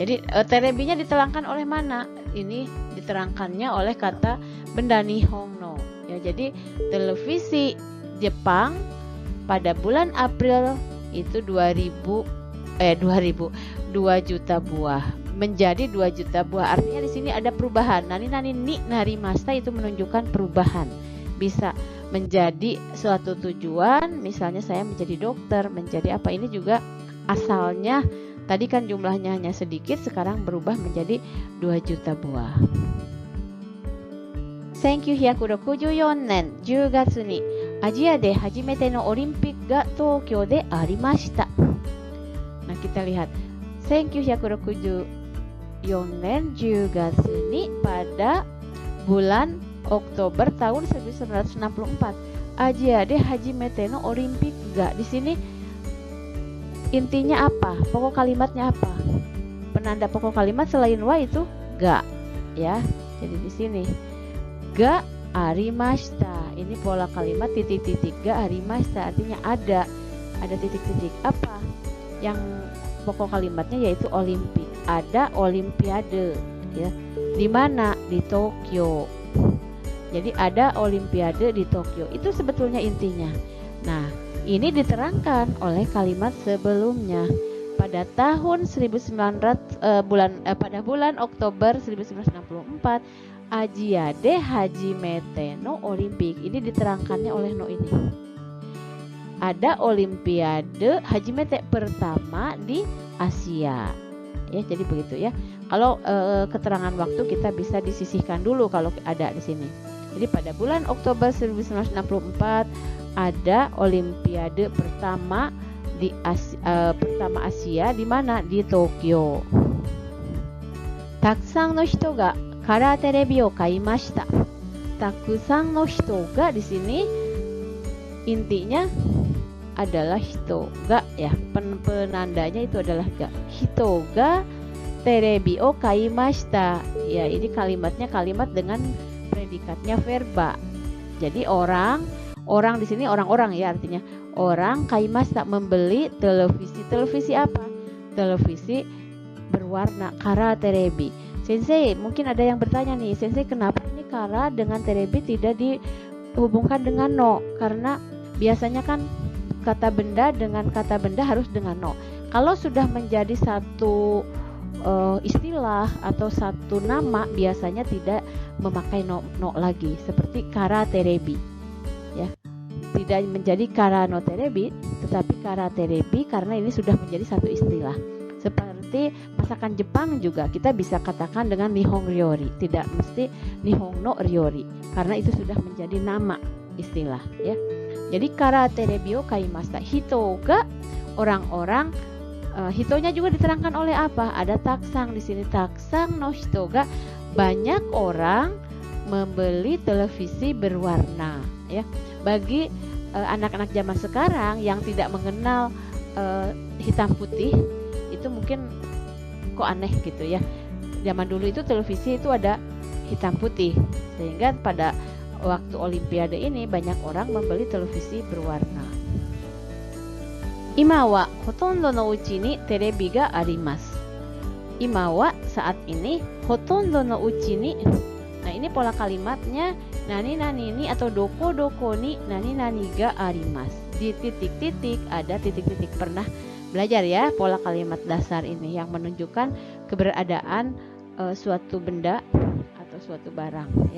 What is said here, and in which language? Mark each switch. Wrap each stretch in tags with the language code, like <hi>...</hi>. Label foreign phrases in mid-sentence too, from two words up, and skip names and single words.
<id>Jadi terebinya diterangkan oleh mana? Ini diterangkannya oleh kata benda</id> <ja>日本の.</ja> <id>Ya, jadi televisi Jepang pada bulan April itu 2 juta buah menjadi 2 juta buah. Artinya di sini ada perubahan.</id> <ja>何になりました</ja> <id>itu menunjukkan perubahan. Bisa menjadi suatu tujuan, misalnya saya menjadi dokter, menjadi apa, ini juga asalnya tadi kan jumlahnya hanya sedikit, sekarang berubah menjadi 2 juta buah.</id> <ja>1964 年10月にアジアで初めてのオリンピックが東京でありました。</ja> <id>Nah, kita lihat</id> <ja>1964 年10月に</ja> <id>pada bulan Oktober tahun 1964</id> <ja>アジアで初めてのオリンピックが.</ja> <id>Di sini intinya apa? Pokok kalimatnya apa? Penanda pokok kalimat selain wa itu ga, ya. Jadi di sini</id> <ja>がありました.</ja> <id>Ini pola kalimat titik-titik.</id> <ja>がありました</ja> <id>artinya ada titik-titik. Apa? Yang pokok kalimatnya yaitu olimpik. Ada olimpiade, ya. Di mana? Di Tokyo. Jadi ada olimpiade di Tokyo. Itu sebetulnya intinya. Nah, ini diterangkan oleh kalimat sebelumnya. Pada tahun 1900 pada bulan Oktober 1964</id> <ja>アジアで初めてのオリンピック.</ja> <id>Ini diterangkannya oleh no ini. Ada olimpiade Hajimete pertama di Asia. Ya, jadi begitu ya. Kalau keterangan waktu kita bisa disisihkan dulu kalau ada di sini. Jadi pada bulan Oktober 1964 ada olimpiade pertama di Asia di mana? Di Tokyo.</id> <ja>沢山の人がカラーテレビを買いました. 沢山の人が</ja> <id>di sini intinya adalah</id> <ja>人が,</ja> <id>ya. Penandanya itu adalah ga.</id> <ja>人がテレビを買いました.</ja> <id>Ya, ini kalimatnya kalimat dengan predikatnya verba. Jadi orang di sini orang-orang, ya, artinya orang kaimashita membeli televisi. Televisi apa? Televisi berwarna</id> <ja>カラーテレビ.</ja> <id>Sensei, mungkin ada yang bertanya nih, Sensei, kenapa ini kara dengan terebi tidak dihubungkan dengan no? Karena biasanya kan kata benda dengan kata benda harus dengan no. Kalau sudah menjadi satu istilah atau satu nama, biasanya tidak memakai no lagi, seperti</id> <ja>カラーテレビ,</ja> <id>ya. Tidak menjadi</id> <ja>カラーのテレビ,</ja> <id>tetapi</id> <ja>カラーテレビ</ja> <id>karena ini sudah menjadi satu istilah. Seperti masakan Jepang juga kita bisa katakan dengan</id> <ja>日本料理,</ja> <id>tidak mesti</id> <ja>日本の料理,</ja> <id>karena itu sudah menjadi nama istilah, ya.</id> <ja>Jadi カラーテレビを買いました. 人が orang-orang.</ja> <id>Hitonya juga diterangkan oleh apa? Ada taksang di sini.</id> <ja>沢山の人が,</ja> <id>banyak orang membeli televisi berwarna, ya. Bagi anak-anak zaman sekarang yang tidak mengenal hitam putih, itu mungkin kok aneh gitu, ya. Zaman dulu itu televisi itu ada hitam putih, sehingga pada waktu olimpiade ini banyak orang membeli televisi berwarna.</id> <ja>今はほとんどの家にテレビがあります. 今は</ja> <id>saat ini,</id> <ja>ほとんどの家に.</ja> <id>Nah, ini pola kalimatnya</id> <ja>何に</ja> <id>atau</id> <ja>どこに何があります.</ja> <id>Di titik-titik ada titik-titik. Pernah belajar, ya, pola kalimat dasar ini yang menunjukkan keberadaan suatu benda atau suatu barang, ya.</id>